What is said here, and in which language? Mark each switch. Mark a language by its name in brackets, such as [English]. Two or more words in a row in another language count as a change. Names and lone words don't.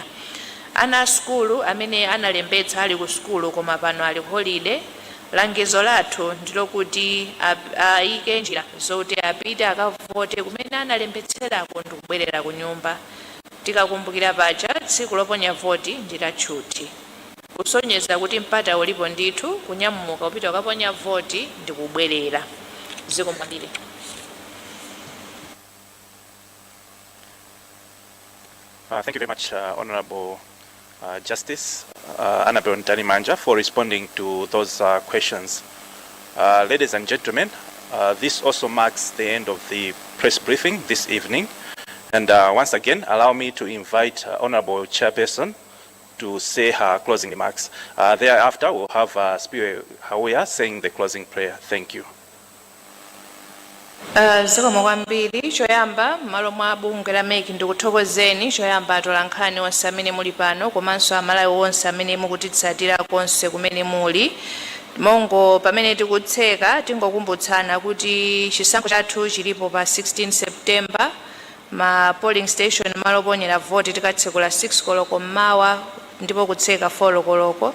[Nyanja] Ana skulu amene analembetsa ali ku skulu koma pano ali holiday langizo lathu ndilo kuti ayike njira zoti apite akavote kumene analembetserako ndikubwerera ku nyumba. Tikakumbukira paja tsiku loponya voti ndilatchuti kusonyeza kuti mpata ulipo ndithu kunyamuka upita ukaponya voti ndikubwerera. Ziko mwandire. [English] Thank you very much, Honorable Justice Annabel Ntalimanja, for responding to those questions. Ladies and gentlemen, this also marks the end of the press briefing this evening. And once again, allow me to invite Honorable Chairperson to say her closing remarks. Thereafter, we'll have Spiwe Hawea saying the closing prayer. Thank you. [Nyanja] Zikomo kwambiri choyamba malo mwa bungwe la MEC ndikuthokozeni choyamba atolankhani onse amene muli pano komanso amalawi onse amene mukutitsatira konse kumene muli. Mongo pamene tikutseka tingokumbutsana kuti chisankho chathu chilipo pa 16 September ma [English] polling station [Nyanja] malo ponyera voti tikatsekula 6 koloko mmawa ndipo kutseka 4 koloko.